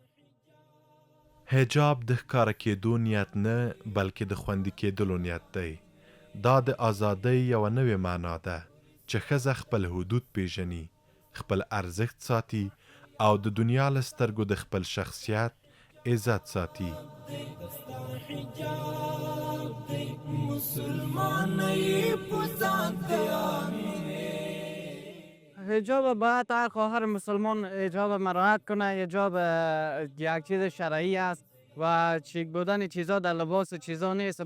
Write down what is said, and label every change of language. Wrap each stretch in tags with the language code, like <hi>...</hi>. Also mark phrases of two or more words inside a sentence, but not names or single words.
<ps>حجاب د ښکاره کېدو نیت نه بلکې د خوندي کېدلو نیت دی. دا د ازادۍ یوه نوې معنا ده چې ښځه خپل حدود پیژني، خپل ارزښت ساتي او د دنیا له سترګو د خپل شخصیت عزت ساتي.</ps> <fa>حجاب باید هر خواهر مسلمان حجاب مراعات کنه. حجاب یک چیز شرعی است و چیک بودن چیزا در لباس چیزا نیست.</fa>